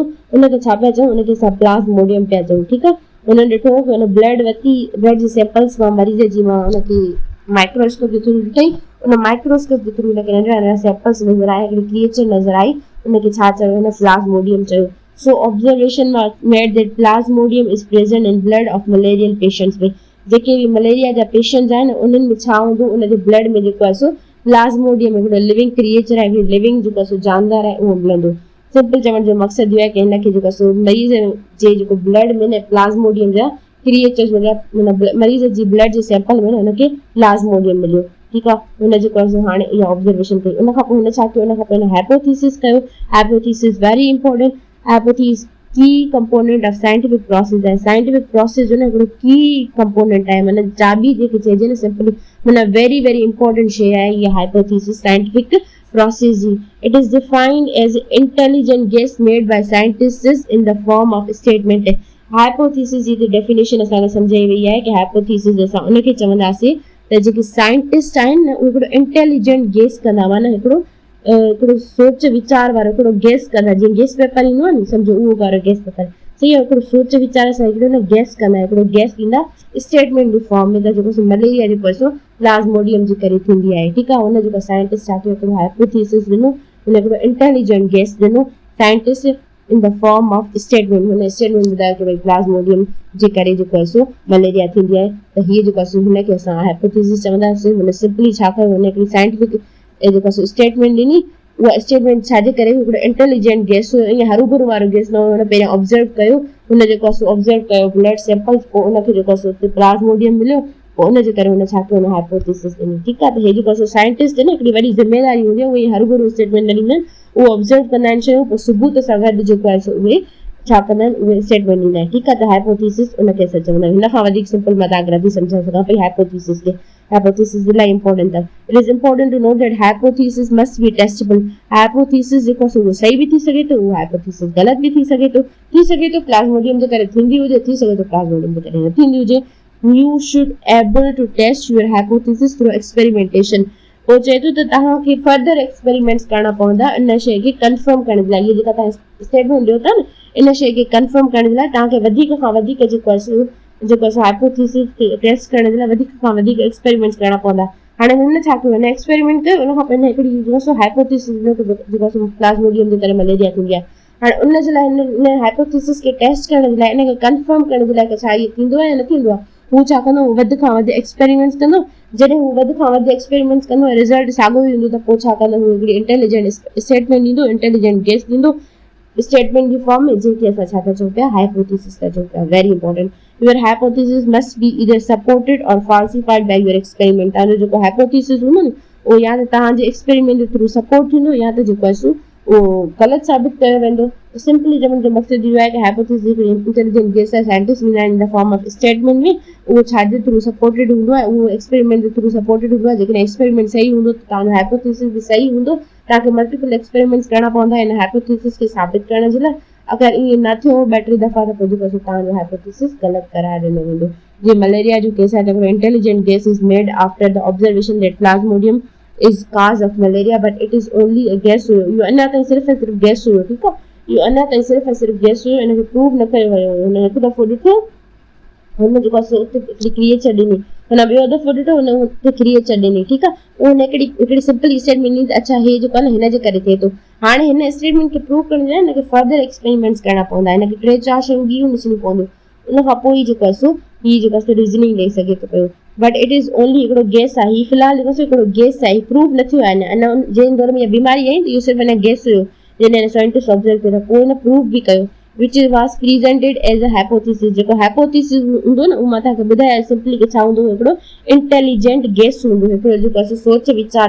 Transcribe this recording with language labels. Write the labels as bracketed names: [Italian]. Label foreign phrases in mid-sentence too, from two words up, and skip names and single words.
[Sindhi] उनखे छा पिया चऊं, उनखे असां प्लाज़्मोडियम पिया चऊं, ठीकु आहे। हुननि ॾिठो कि हुन ब्लड जे सैंपल्स मां मरीज़ जी मां उनखे माइक्रोस्कोप जे थ्रू ॾिठई, उन माइक्रोस्कोप जे थ्रू उनखे नंढड़ा सैंपल्स नज़र आया, हिकिड़ी क्रिएचर नज़र आई, उनखे छा चयो, हुन प्लाज़्मोडियम चयो। [English] So observation made that Plasmodium is present in blood of malarial patients में। [Sindhi] जेके बि मलेरिया जा पेशेंट्स आहिनि उन्हनि में छा हूंदो, उनजे ब्लड में जेको आहे प्लाज़्मोडियम हिकिड़ो [English] living creature [Sindhi] आहे, लिविंग जेको जानदार आहे, उहो मिलंदो। सिंपल चवण जो मक़सदु इहो आहे कि हिनखे जेको मरीज़ जे जेको ब्लड में न प्लाज़्मोडियम जा क्रिएचर्स मरीज़ जी ब्लड जे सैंपल में हुनखे प्लाज़्मोडियम मिलियो, ठीकु आहे। हुन जेको आहे हाणे इहा ऑब्ज़र्वेशन कई। उनखां पोइ हुन छा कयो, उनखां पोइ हिन हाइपोथीसिस कयो। [English] Hypothesis very important. Hypothesis key component of scientific process आहे। scientific process [Sindhi] जो न हिकिड़ो [English] key component [Sindhi] आहे, माना चाबी जेके चइजे न, सिंपली माना [English] very very important [Sindhi] शइ आहे इहा [English] hypothesis scientific process [Sindhi] जी। [English] It is defined as intelligent guess made by scientists in the form of statement. [Sindhi] हाइपोथीसिस जी डेफिनेशन असांखे सम्झाई वई आहे कि हाइपोथीसिस असां उनखे चवंदासीं त जेके साइंटिस्ट आहिनि न, उहे हिकिड़ो [English] intelligent guess [Sindhi] कंदा, माना हिकिड़ो सोच वीचार वारो हिकिड़ो गेस कंदा, जीअं [English] guess paper [Sindhi] ईंदो आहे न, सम्झो उहो वारो [English] guess paper. [Urdu] صحیح ہے [Sindhi] हिकिड़ो सोच वीचार सां हिकिड़ो न गैस कंदा हिकिड़ो गैस ॾींदा स्टेटमेंट जी फॉर्म में त जेको मलेरिया जेको आहे प्लाज़्मोडियम जे करे थींदी आहे ठीकु आहे हुन जेको साइंटिस्ट छा कयो हिकिड़ो हाइपोथेसिस ॾिनो हुन हिकिड़ो [English] intelligent guess [Sindhi] ॾिनो [English] scientist in the form of statement [Sindhi] हुन स्टेटमेंट ॿुधायो कि भई प्लाज़्मोडियम जे करे जेको आहे मलेरिया थींदी आहे त हीअ जेको आहे हुनखे असां हाइपोथेसिस चवंदासीं हुन सिंपली छा कयो हुन हिकिड़ी साइंटिफिक जेको स्टेटमेंट ॾिनी उहा स्टेटमेंट छाजे करे हिकिड़ो [English] intelligent guess [Sindhi] ईअं हरू वारो गैस न हुयो हुन पहिरियों ऑब्ज़र्व कयो हुन जेको आहे ऑब्ज़र्व कयो [English] blood samples [Sindhi] पोइ उनखे जेको आहे प्लाज़्मोडियम मिलियो पोइ उनजे करे हुन छा कयो हुन हाइपोथेसिस ॾिनी ठीकु आहे त हे जेको साइंटिस्ट आहिनि हिकिड़ी वॾी ज़िम्मेदारी हूंदी आहे उहे हरू स्टेटमेंट न ॾींदा आहिनि उहो ऑब्ज़र्व कंदा आहिनि शयूं पोइ सबूत सां गॾु जेको आहे उहे छा कंदा आहिनि उहे स्टेटमेंट ॾींदा आहिनि ठीकु आहे त हाइपोथेसिस उनखे असां चवंदा आहियूं हिन खां वधीक सिंपल मां तव्हांखे नथी सम्झाए सघां पई हाइपोथेसिस खे hypothesis इलाही इंपॉर्टेंट अथव [English] It is important to know that hypothesis must be testable [Sindhi] हाइपोथेसिस जेको आहे उहो सही बि थी सघे थो उहो हाइपोथेसिस ग़लति बि थी सघे थो प्लाज़्मोडियम जे करे थींदी हुजे थी सघे थो प्लाज़्मोडियम जे करे न थींदी हुजे [English] you should able to test your hypothesis through experimentation [Sindhi] पोइ चए थो त तव्हांखे [English] further experiments [Sindhi] करणा पवंदा इन शइ खे कंफर्म करण जे लाइ इहे जेका तव्हां स्टेटमेंट ॾियो था न इन शइ खे कंफर्म करण जे लाइ तव्हांखे वधीक खां वधीक जेको आहे हाइपोथेसिस खे टेस्ट करण जे लाइ वधीक खां वधीक एक्सपेरिमेंट्स करणा पवंदा हाणे हिन छा कयो हिन एक्सपेरिमेंट कयो उन खां पहिरियों हिकिड़ी जेको हाइपोथेसिस जेको प्लाज़्मोडियम जे करे मलेरिया थींदी आहे हाणे उन जे लाइ हिन हाइपोथेसिस खे टेस्ट करण जे लाइ इनखे कंफर्म करण जे लाइ छा इहो थींदो आहे या न थींदो आहे हू छा कंदो वधि खां वधि एक्सपेरिमेंट्स कंदो जॾहिं हू वधि खां वधि एक्सपेरिमेंट्स कंदो रिज़ल्ट साॻियो ई हूंदो त पोइ छा कंदो हू हिकिड़ी [English] intelligent statement [Sindhi] ॾींदो [English] intelligent guess [Sindhi] ॾींदो स्टेटमेंट जी फॉर्म में जंहिंखे असां छा था चऊं पिया हाइपोथेसिस था चऊं पिया [English] very important your hypothesis must be either supported or falsified by your experiment [Sindhi] तव्हांजो जेको हाइपोथेसिस हूंदो न उहो या त तव्हांजे एक्सपेरिमेंट जे थ्रू सपोर्ट थींदो या त जेको आहे उहो ग़लति साबित कयो वेंदो सिंपली चवण जो मक़सदु इहो आहे कि हाइपोथेसिस हिकिड़ी इंटेलिजेंट गैस आहे साइंटिस्ट ॾींदा आहिनि [English] in the form of statement [Sindhi] में उहो छाजे थ्रू सपोर्टेड हूंदो आहे उहो एक्सपेरिमेंट जे थ्रू सपोर्टेड हूंदो आहे जेकॾहिं एक्सपेरिमेंट सही हूंदो त तव्हांजो हाइपोथेसिस बि सही हूंदो तव्हांखे [English] multiple experiments [Sindhi] करणा पवंदा हिन हाइपोथेसिस खे साबित करण जे लाइ अगरि ईअं न थियो ॿ टे दफ़ा त पोइ जेको तव्हांजो हाइपोथेसिस ग़लति करार ॾिनो वेंदो जीअं मलेरिया जो केस आहे त [English] intelligent guess is made after the observation that Plasmodium is cause of malaria but it is only a guess you [Sindhi] अञा ताईं सिर्फ़ु guess हुयो ठीकु आहे इहो अञा ताईं सिर्फ़ु guess हुयो इनखे प्रूव न कयो वियो हुन हिकु दफ़ो ॾिठो हुन जेको आहे उते हिकिड़ी क्रिएचर ॾिनी हुन ॿियो दफ़ो ॾिठो हुन उते क्रिएचर ॾिनी ठीकु आहे उहो हिकिड़ी सिंपल स्टेटमेंट ॾिनी त अच्छा हे जेको आहे न हिन जे करे थिए थो हाणे हिन स्टेटमेंट खे प्रूव करण जे लाइ हिनखे [English] further experiments [Sindhi] करणा पवंदा हिनखे 3-4 शयूं ॿियूं ॾिसणियूं पवंदियूं उन खां पोइ जेको आहे हीअ जेको आहे रीज़निंग ॾेई सघे थो पियो [English] but it is only [Sindhi] हिकिड़ो गैस आहे हीअ फ़िलहालु जेको हिकिड़ो गैस आहे प्रूव न थियो आहे अञा जंहिं दौर में इहा बीमारी आई त इहो सिर्फ़ु अञा गैस हुयो जॾहिं साइंटिस्ट ऑब्ज़र्व कयो पोइ हिन प्रूव बि कयो [English] which was presented as a hypothesis [Sindhi] जेको हाइपोथेसिस हूंदो न उहो मां तव्हांखे ॿुधायां सिंपली कि छा हूंदो हिकिड़ो [English] intelligent guess [Sindhi] हूंदो हिकिड़ो जेको आहे सोच वीचार